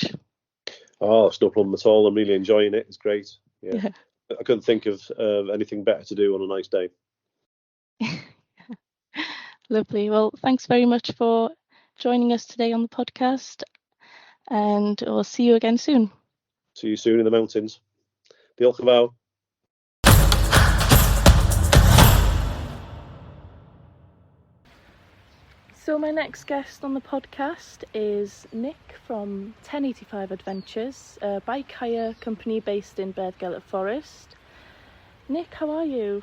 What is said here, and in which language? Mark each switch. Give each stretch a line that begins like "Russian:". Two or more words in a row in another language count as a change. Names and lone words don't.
English: Oh, it's no problem at all. I'm really enjoying it. It's great. Yeah. I couldn't think of anything better to do on a nice day. Lovely. Well, thanks very much for joining us today on the podcast, and we'll see you again soon. See you soon in the mountains.
Welsh: Diolch yn fawr.
English: So my next guest on the podcast is Nik from 1085 Adventures, a bike hire company based in Beddgelert Forest. Nik, how are you?